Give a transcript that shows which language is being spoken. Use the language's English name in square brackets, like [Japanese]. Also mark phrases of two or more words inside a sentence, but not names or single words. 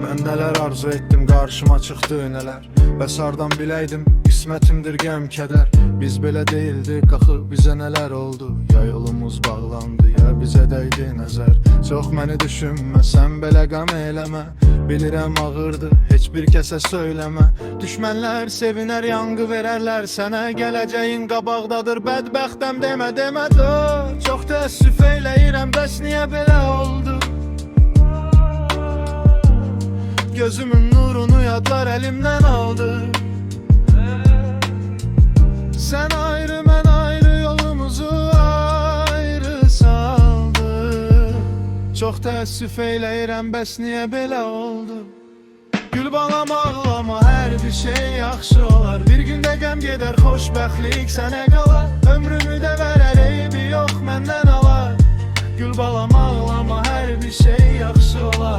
[Turkish] Neler arzu ettim, karşıma çıktı neler. [Azerbaijani] Bəs hardan biləydim, qismətimdir qəm kədər. Biz belə değildik, axı bizə nələr oldu. Ya yolumuz bağlandı, ya bizə dəydi nəzər. Çox məni düşünmə, sən belə qəm eləmə. Bilirəm ağırdı, heç bir kəsə söyləmə. Düşmənlər sevinər, yanğı verərlər sənə. Gələcəyin qabaqdadır, bədbəxtəm demə, demə dur. Çox təəssüf eyləyirəm, bəs niyə belə oldu? Gözümün nurunu yadlar elimden aldı. [Turkish] Sen ayrı ben ayrı, [Azerbaijani] yolumuzu ayrı saldı. Çok təəssüf eyləyirəm, bəs niyə belə oldu? Gül balam ağlama, hər bir şey yaxşı olar. Bir gündə qəm gedər, xoşbəxtlik sənə qalar. Ömrümü də verər, eybi yox məndən alar. Gül balam ağlama, hər bir şey yaxşı olar.